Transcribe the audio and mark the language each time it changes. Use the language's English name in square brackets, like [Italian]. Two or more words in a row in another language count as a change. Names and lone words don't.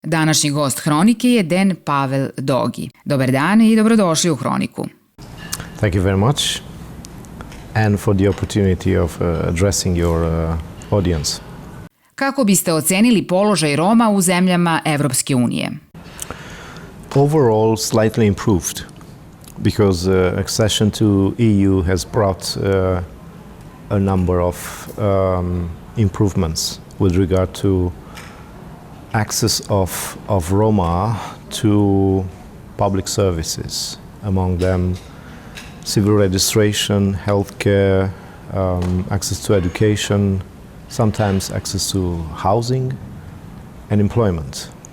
[Serbian] Današnji gost Hronike je Pavel Dogi. Dobar dan i dobrodošli u Hroniku. [English] Thank you very much and for the opportunity of addressing your audience. [Serbian] Kako biste ocenili položaj Roma u zemljama Evropske unije? [English] Overall, slightly improved because accession to EU has brought a number of improvements with regard to access of Roma to public services, among them civil registration, healthcare, access to education, sometimes access to housing and employment.